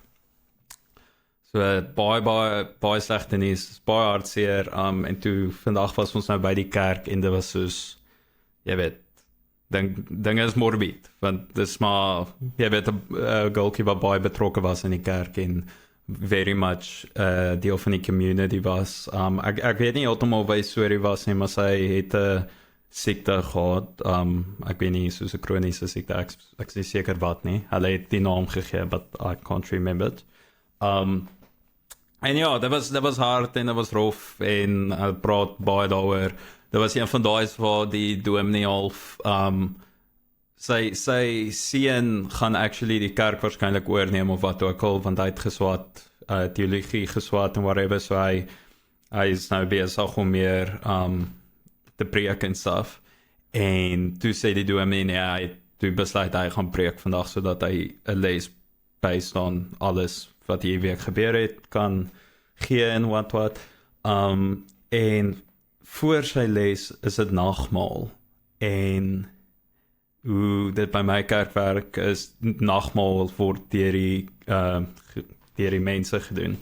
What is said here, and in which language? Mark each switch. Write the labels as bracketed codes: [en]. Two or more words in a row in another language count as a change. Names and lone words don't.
[af] So baie slegte nuus, baie hartseer, en toe vandag was ons nou by die kerk en dit was soos, jy weet, dinge is morbid, want dis maar, jy weet, 'n goaltjie wat baie betrokke was in die kerk en [en] very much [af] deel van die community was. Ek weet nie heeltemal wat die storie was nie, maar sy het 'n siekte gehad, ek weet nie, soos 'n kroniese siekte, ek is nie seker wat nie, hulle het die naam gegee, [en] but I can't remember it. [af] En ja, dit was hard en dit was rof en praat baie daaroor. Dit was een van daai waar die dominee half sy seun gaan actually die kerk waarskynlik oorneem of wat ook al, want hy het geswat, teologie geswat en whatever, so hy is nou besig om meer te preek en stuff. En toe sê die dominee, nee, hy toe besluit hy gaan preek vandag, sodat hy 'n les [en] based on [af] alles wat hierdie week gebeur het, kan gee en wat. En voor sy les is dit nagmaal. En hoe dit by my kerk werk is, nagmaal word deur die mense gedoen.